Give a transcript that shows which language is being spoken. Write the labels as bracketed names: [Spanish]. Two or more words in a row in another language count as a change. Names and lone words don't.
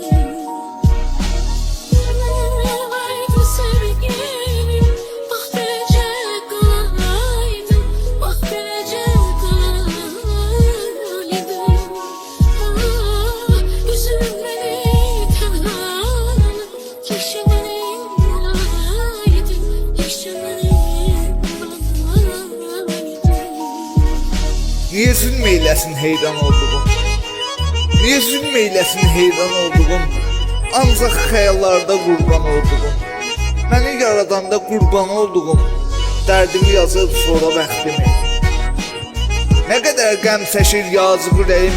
[Turkish] Ne olaydı sevgilim, bak bilecek olaydın, bak bilecek olaydın. Üzülmeni tenhalı, tekşe benim olaydın, tekşe benim olaydın. [Azerbaijani] Niyə zülm eyləsin heyran olduğum? Niyə zülm eyləsin heyran olduğum? Ancaq xəyallarda qurban olduğum. Məni yaradanda qurban olduğum. Dərdimi yazıb sonra bəxtimi. Nə qədər qəm çəkir yazıq ürəyim.